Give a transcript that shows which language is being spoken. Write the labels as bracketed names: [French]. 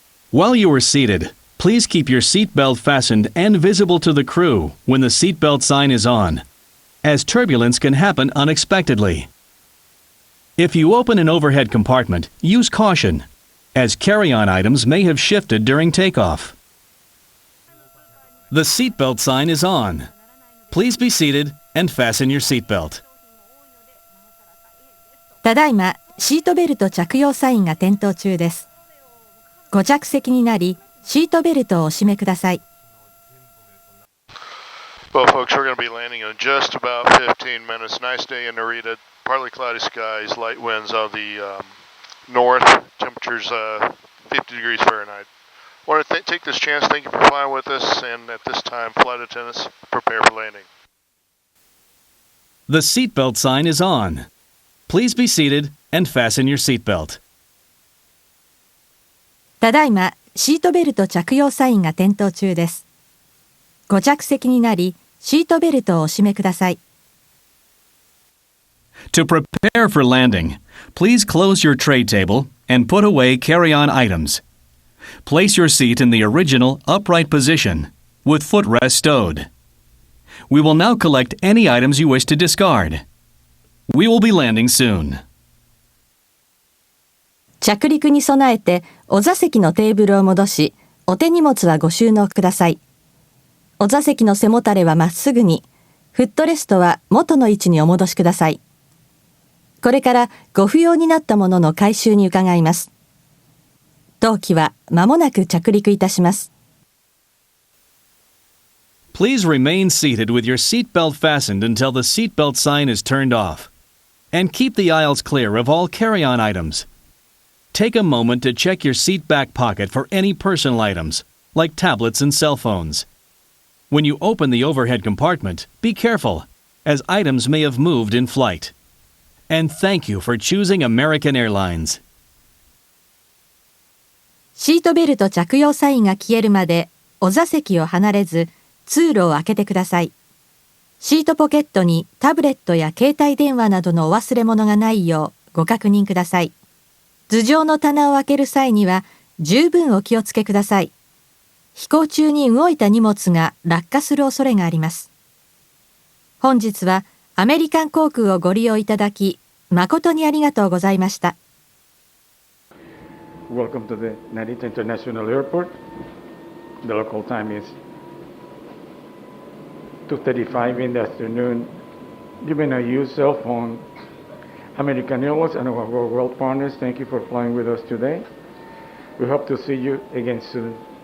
[English] While you are seated, please keep your seatbelt fastened and visible to the crew when the seatbelt sign is on, as turbulence can happen unexpectedly. If you open an overhead compartment, use caution, as carry-on items may have shifted during takeoff. The seatbelt sign is on. Please be seated and fasten your seatbelt. [Japanese] ただいまシートベルト着用サインが点灯中です。ご着席になりシートベルトをお締めください。 [English] Well, folks, we're going to be landing in just about 15 minutes. Nice day in Narita. Partly cloudy skies, light winds on the north. Temperatures 50 degrees Fahrenheit. I want to take this chance. Thank you for flying with us. And at this time, flight attendants, prepare for landing. The seatbelt sign is on. Please be seated and fasten your seatbelt. [Japanese] ただいまシートベルト着用サインが点灯中です。ご着席になりシートベルトをお締めください。 [English] To prepare for landing, please close your tray table and put away carry-on items. Place your seat in the original upright position, with footrest stowed. We will now collect any items you wish to discard. We will be landing soon. [Japanese] 着陸に備えて、お座席のテーブルを戻し、お手荷物はご収納ください。お座席の背もたれはまっすぐに、フットレストは元の位置にお戻しください。これからご不要になったものの回収に伺います。当機は間もなく着陸いたします。 [English] Please remain seated with your seatbelt fastened until the seatbelt sign is turned off. And keep the aisles clear of all carry-on items. Take a moment to check your seat back pocket for any personal items, like tablets and cell phones. When you open the overhead compartment, be careful, as items may have moved in flight. And thank you for choosing American Airlines. [Japanese] シートベルト着用サインが消えるまで、お座席を離れず、通路を開けてください。シートポケットにタブレットや携帯電話などのお忘れ物がないようご確認ください。頭上の棚を開ける際には十分お気をつけください。飛行中に動いた荷物が落下する恐れがあります。本日はアメリカン航空をご利用いただき、誠にありがとうございました。 [English] Welcome to the Narita International Airport. The local time is 2:35 in the afternoon. You may not use cell phone. American Airlines and our world partners, thank you for flying with us today. We hope to see you again soon.